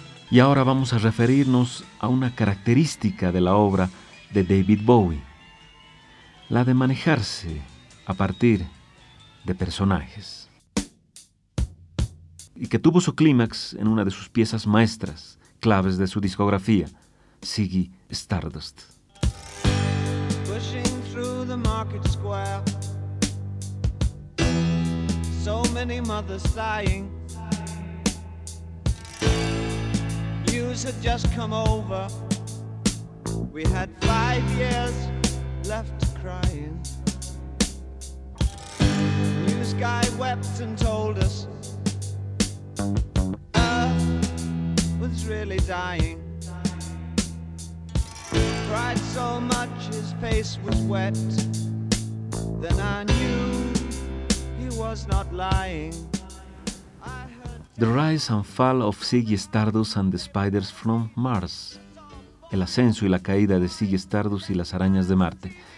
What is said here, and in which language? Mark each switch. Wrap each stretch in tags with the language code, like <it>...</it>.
<es>Y ahora vamos a referirnos a una característica de la obra de David Bowie, la de manejarse a partir de personajes, y que tuvo su clímax en una de sus piezas maestras, claves de su discografía, Ziggy Stardust.</es> <en>Pushing through the market square, so many mothers sighing. News had just come over, we had 5 years left crying. News guy wept and told us was really dying. Cried so much his face was wet. Then I knew he was not lying. The Rise and Fall of Ziggy Stardust and the Spiders from Mars.</en> <es>El ascenso y la caída de Ziggy Stardust y las arañas de Marte.</es>